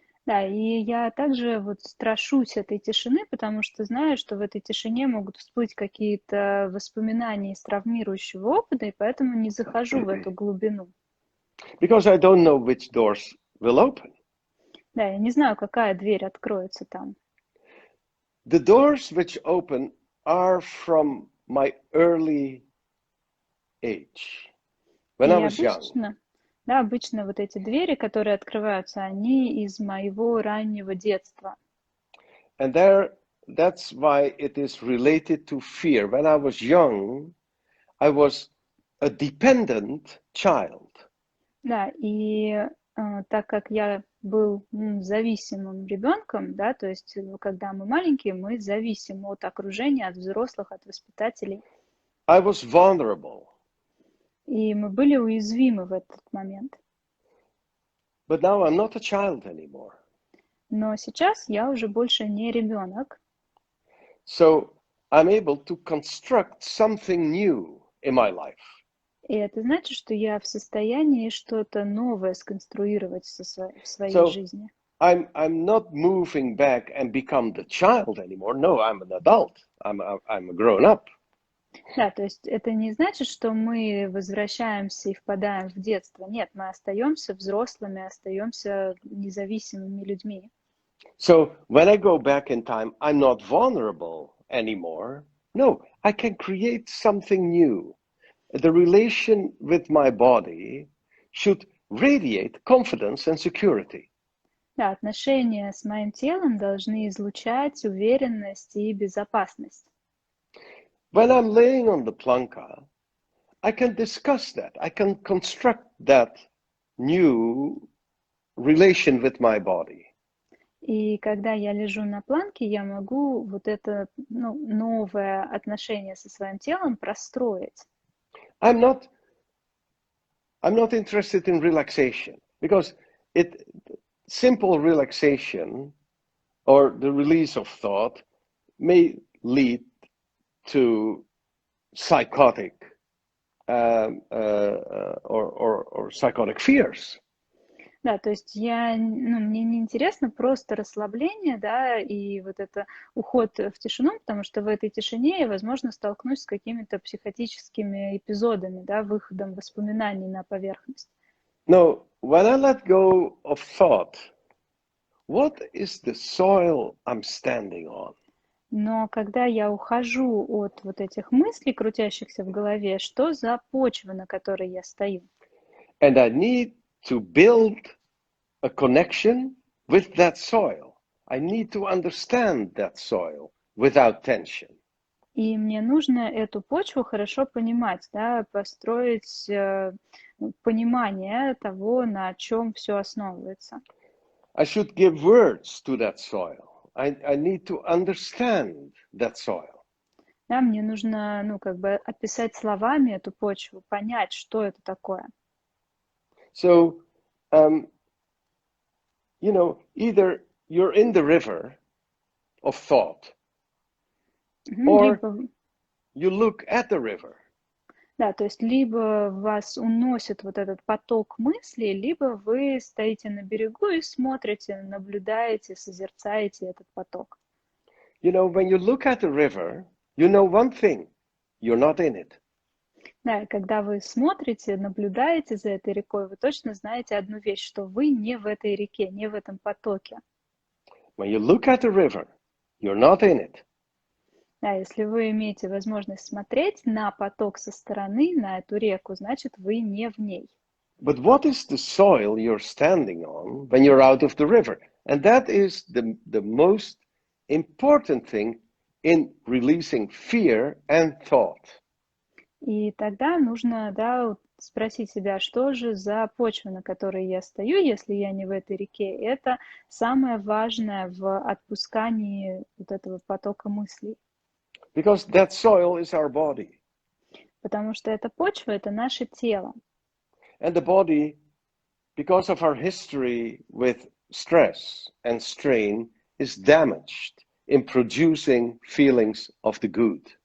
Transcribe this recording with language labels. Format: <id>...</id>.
<ru>Да, и я также вот страшусь этой тишины, потому что знаю, что в этой тишине могут всплыть какие-то воспоминания из травмирующего опыта, и поэтому не захожу в эту глубину.</ru> <en>Because I don't know which doors will open.</en> <ru>Да, я не знаю, какая дверь откроется там.</ru> <en>The doors which open are from my early age, when I was young.</en> <ru>Да, обычно вот эти двери, которые открываются, они из моего раннего детства.</ru> <en>And that's why it is related to fear. When I was young, I was a dependent child.</en> <ru>Да, и так как я был зависимым ребенком, да, то есть когда мы маленькие, мы зависим от окружения, от взрослых, от воспитателей.</ru> <en>I was vulnerable.</en> <ru>И мы были уязвимы в этот момент.</ru> <en>But now I'm not a child anymore.</en> <ru>Но сейчас я уже больше не ребенок.</ru> <en>So I'm able to construct something new in my life.</en> <ru>И это значит, что я в состоянии что-то новое сконструировать в своей жизни.</ru> <en>I'm not moving back and become the child anymore. No, I'm an adult. I'm a grown up.</en> <ru>Да, то есть это не значит, что мы возвращаемся и впадаем в детство. Нет, мы остаемся взрослыми, остаемся независимыми людьми.</ru> <en>So when I go back in time, I'm not vulnerable anymore. No, I can create something new. The relation with my body should radiate confidence and security.</en> <ru>Да, отношения с моим телом должны излучать уверенность и безопасность.</ru> <en>When I'm laying on the planka, I can discuss that. I can construct that new relation with my body.</en> <ru>И когда я лежу на планке, я могу вот это новое отношение со своим телом простроить.</ru> <en>I'm not interested in relaxation because simple relaxation or the release of thought may lead to psychotic or psychotic fears.</en> <ru>Да, то есть мне не интересно просто расслабление, да, и вот это уход в тишину, потому что в этой тишине я, возможно, столкнусь с какими-то психотическими эпизодами, да, выходом воспоминаний на поверхность.</ru> <en>No, when I let go of thought, what is the soil I'm standing on?</en> <ru>Но когда я ухожу от вот этих мыслей, крутящихся в голове, что за почва, на которой я стою?</ru> <en>And I need to build a connection with that soil. I need to understand that soil without tension.</en> <ru>И мне нужно эту почву хорошо понимать, да, построить понимание того, на чем все основывается.</ru> <en>I should give words to that soil. I need to understand that soil.</en> <ru>Да, мне нужно, описать словами эту почву, понять, что это такое.</ru> <en>So, either you're in the river of thought, or you look at the river.</en> <ru>Да, то есть либо вас уносит вот этот поток мыслей, либо вы стоите на берегу и смотрите, наблюдаете, созерцаете этот поток.</ru> <en>When you look at the river, you know one thing, you're not in it.</en> <ru>Да, и когда вы смотрите, наблюдаете за этой рекой, вы точно знаете одну вещь, что вы не в этой реке, не в этом потоке.</ru> <en>When you look at the river, you're not in it.</en> <ru>Да, если вы имеете возможность смотреть на поток со стороны, на эту реку, значит, вы не в ней.</ru> <en>But what is the soil you're standing on when you're out of the river? And that is the most important thing in releasing fear and thought.</en> <ru>И тогда нужно, да, спросить себя, что же за почва, на которой я стою, если я не в этой реке. Это самое важное в отпускании вот этого потока мыслей.</ru> <en>Because that soil is our body.</en> <ru>Потому что эта почва — это наше тело.</ru> <en>And the body, because of our history with stress and strain, is damaged in producing feelings of the good.</en>